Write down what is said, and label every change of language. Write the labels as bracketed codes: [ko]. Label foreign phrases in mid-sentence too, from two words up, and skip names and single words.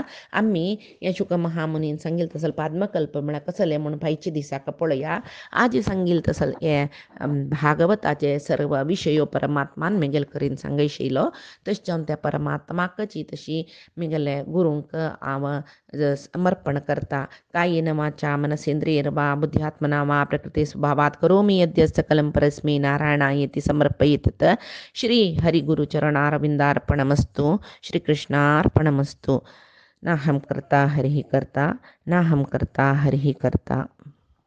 [kok] आमी हे शुक महामुनीन सांगिल्लें तसल पाद्मकल्प म्हळ्यार कसले म्हूण फायच्या दिसाक पळया. आज सांगिल्लें तसल हे भागवताचे सर्व विशयो परमात्मान मेगेल करीन सांगयशिल्लो तश जावन त्या परमात्माकची तशी मेगेले गुरूंक हांव समर्पण करता. [sa] कायेन वाचा मनसेंद्रियर्वा बुद्ध्यात्मना वा प्रकृते स्वभावात् करोमि यद्य सकलं परस्मै नारायणायेति समर्पयेत्. श्री हरिगुरुचरणारविन्दार्पणमस्तु. श्रीकृष्णार्पणमस्तु. नाहं कर्ता हरिः कर्ता नाहं कर्ता हरिः कर्ता.